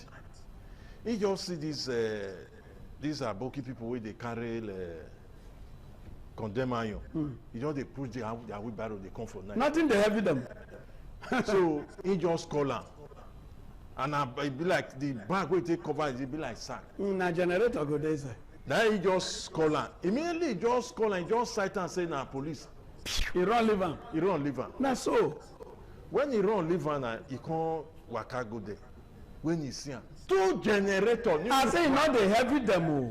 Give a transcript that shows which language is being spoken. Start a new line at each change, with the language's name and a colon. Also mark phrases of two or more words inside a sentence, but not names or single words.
Nigerian Pidgin: He just see these Aboki people where they carry condemn iron. You know they push their wheelbarrow, they come for night. Nothing they heavy them. So he just call am. And it be like the bag where they cover it be like sack. Na generator go there sir. Now he just call am. Immediately he just call am, he just cite and say na police. He run leave am. He run leave am. Na so. When he run leave am, he come waka go there. When he see am, 2 generator. I say not dey heavy them o.